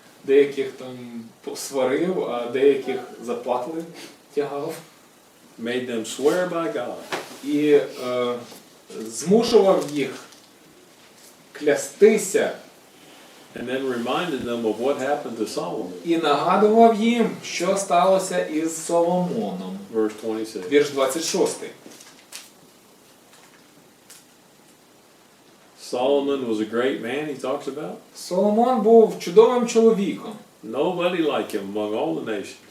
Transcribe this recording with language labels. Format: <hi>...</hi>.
<uk>деяких там сварив, а деяких за патли тягав.</uk> <en>Made them swear by God.</en> <uk>І змушував їх клястися</uk> <en>And then reminded them of what happened to Solomon.</en> <uk>і нагадував їм, що сталося із Соломоном.</uk> <en>Verse 26.</en> <uk>Вірш 26.</uk> <en>Solomon was a great man, he talks about.</en> <uk>Соломон був чудовим чоловіком.</uk> <en>Nobody like him among all the nations.</en>